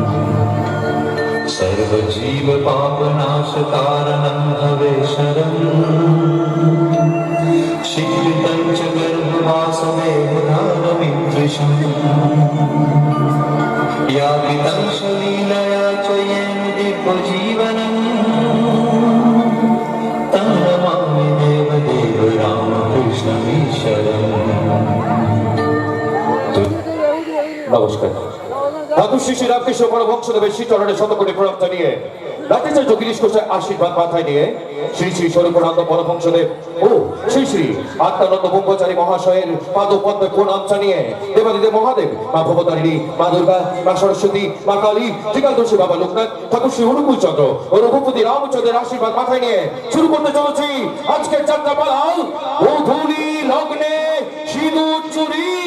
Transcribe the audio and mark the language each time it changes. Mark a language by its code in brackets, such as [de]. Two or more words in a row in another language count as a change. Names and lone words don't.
[sa] सर्वजीव पापनाशकारणं भवेश्वरम् शीघ्रं च गर्भवासमेधानमिदृशम् यापितं सलीलया च येन दिव्यजीवनम् तं नमामि देवदेव रामकृष्णमीश्वरम्। [bn] নমস্কার। ঠাকুর শ্রী শ্রী রামকৃষ্ণ পরমহংসদেবের শ্রী চরণে শতকোটি প্রণাম জানিয়ে রাতেচার্য গিরিশ ঘোষের আশীর্বাদ মাথায় নিয়ে শ্রী শ্রী স্বরূপানন্দ পরমহংসদেব ও শ্রী শ্রী আত্মানন্দ ব্রহ্মচারী মহাশয়ের পাদপদ্মে প্রণাম জানিয়ে দেবাদিদেব মহাদেব, মা ভবতারিণী, মা দুর্গা, মা সরস্বতী, মা কালী, ত্রিকালদর্শী বাবা লোকনাথ, ঠাকুর শ্রী অনুকূল চন্দ্র ও রঘুপতি রামচন্দ্রের আশীর্বাদ মাথায় নিয়ে শুরু করতে চলেছি আজকের যাত্রাপালা গোধূলি লগ্নে সিঁদুর চুরি।